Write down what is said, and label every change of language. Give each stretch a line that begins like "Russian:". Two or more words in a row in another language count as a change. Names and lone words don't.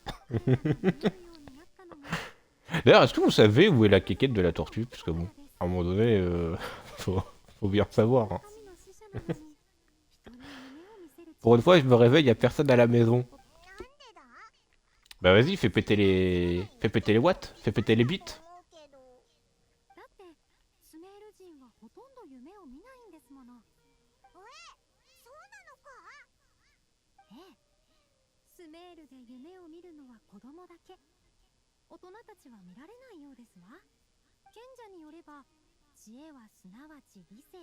French: D'ailleurs, est-ce que vous savez où est la quéquette de la tortue? Parce que bon, à un moment donné, faut bien savoir. Hein. Pour une fois, je me réveille, y a personne à la maison. Bah vas-y, fais péter les watts, fais péter les bits.
Japanese: だってスメール人はほとんど夢を見ないんですもの。そうなのか？ええ。スメールで夢を見るのは子供だけ。大人たちは見られないようですわ。賢者によれば、知恵はすなわち理性。